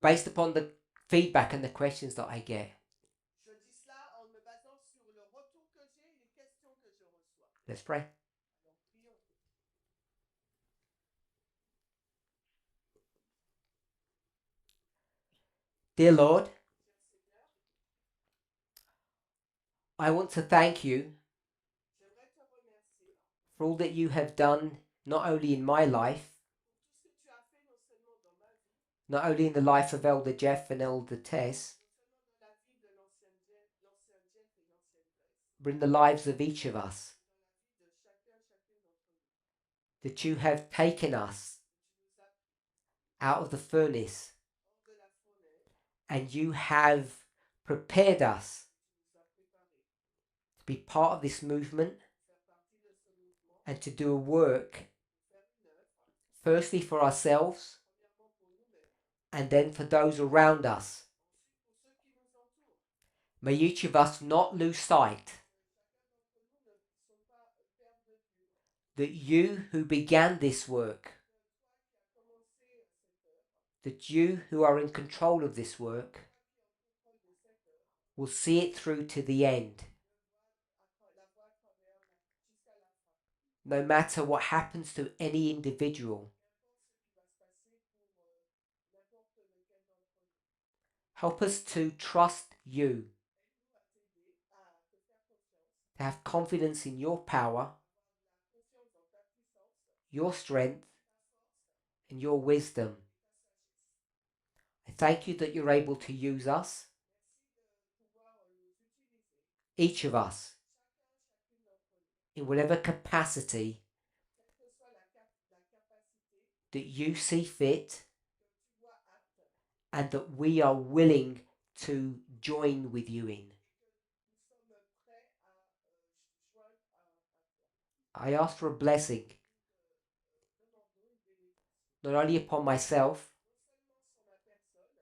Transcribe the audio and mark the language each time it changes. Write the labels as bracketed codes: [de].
[en] Based upon the feedback and the questions that I get. [fr] Je dis cela en me basant sur le retour que j'ai et les questions que je reçois. [en] Let's pray. [fr] Alors prions. [en] Dear Lord, [fr] Cher Seigneur, [en] I want to thank you [fr] j'aimerais te remercier [en] for all that you have done, not only in my life, [fr] pour tout ce que tu as fait non seulement dans ma vie, [en] not only in the life of Elder Jeff and Elder Tess, [fr] non seulement dans la vie de l'ancien Jeff et l'ancienne Tess, [en] but in the lives of each of us. [fr] dans la vie de chacune d'entre nous. [en] That you have taken us [fr] Tu nous as pris [en] out of the furnace [fr] hors de la fournaise, [en] and you have prepared us [fr] tu nous as préparés [en] to be part of this movement [fr] pour faire partie de ce mouvement, [en] and to do a work, [fr] pour faire une œuvre, [en] firstly for ourselves [fr] premièrement pour nous-mêmes, [en] and then for those around us. [fr] ensuite pour ceux qui nous entourent. [en] May each of us not lose sight [fr] Chacun d'entre nous ne sont pas perdre de vue [en] that you who began this work, [fr] que toi qui as commencé cette œuvre, [en] that you who are in control of this work, [fr] toi qui es en contrôle de cette œuvre, [en] will see it through to the end. [fr] la voie à travers jusqu'à la fin. [en] No matter what happens to any individual, [fr] Qu'importe ce qui va se passer pour n'importe lequel d'entre nous. [en] help us to trust you, [fr] Aide-nous à t'aider, à te faire confiance, [en] to have confidence in your power, [fr] la confiance dans ta puissance, [en] your strength, [fr] ta force [en] and your wisdom. [fr] et ta sagesse. [en] I thank you that you're able to use us, [fr] Merci de pouvoir nous utiliser, [en] each of us, [fr] chacune d'entre nous, [en] in whatever capacity [fr] quelle que soit la capacité [en] that you see fit [fr] que tu vois apte [en] and that we are willing to join with you in. [fr] nous sommes prêts à joindre à toi. [en] I ask for a blessing, [fr] Demandons une bénédiction, [en] not only upon myself, [fr] non seulement sur ma personne,